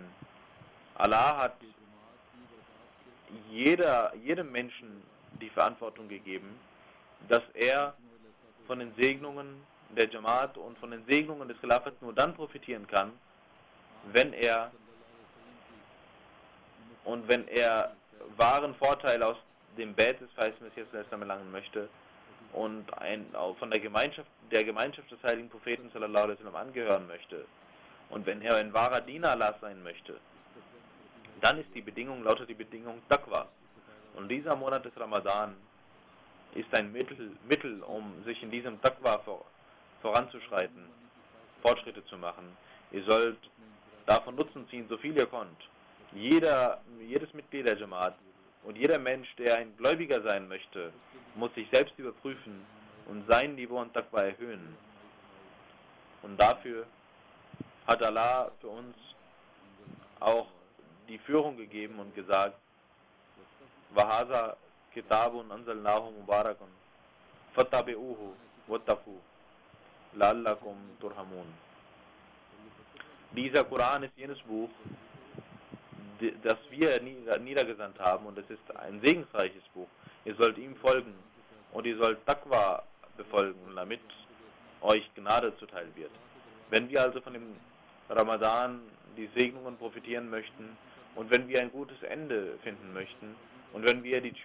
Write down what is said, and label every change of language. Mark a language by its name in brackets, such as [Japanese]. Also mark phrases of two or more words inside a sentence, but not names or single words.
[German] Allah hat jedem Menschen die Verantwortung gegeben, dass er von den Segnungen der Jamaat und von den Segnungen des Khilafat nur dann profitieren kann, wenn er wahren Vorteil aus dem Bett des verheißenen Messias erlangen möchte und von der Gemeinschaft des heiligen Propheten [Arabic] صلى الله عليه وسلم [German] angehören möchte, und wenn er ein wahrer Diener Allah sein möchte, dann lautet die Bedingung Taqwa. Und dieser Monat des Ramadan ist ein Mittel, um sich in diesem Taqwa voranzuschreiten, Fortschritte zu machen. Ihr sollt davon Nutzen ziehen, so viel ihr konnt. Jedes Mitglied der Jamaat und jeder Mensch, der ein Gläubiger sein möchte, muss sich selbst überprüfen und sein Niveau an Taqwa erhöhen. Und dafür hat Allah für uns auch die Führung gegeben und gesagt, [Arabic] وَهَذَا كِتَابٌ أَنزَلْنَاهُ مُبَارَكٌ فَاتَّبِعُوهُ وَاتَّقُوا لَعَلَّكُمْ تُرْحَمُونَ. [German] Dieser Koran ist jenes Buch, das wir niedergesandt haben, und es ist ein segensreiches Buch. Ihr sollt ihm folgen und ihr sollt Taqwa befolgen, damit euch Gnade zuteil wird. Wenn wir also von dem Ramadan die Segnungen profitieren möchten und wenn wir ein gutes Ende finden möchten und wenn wir die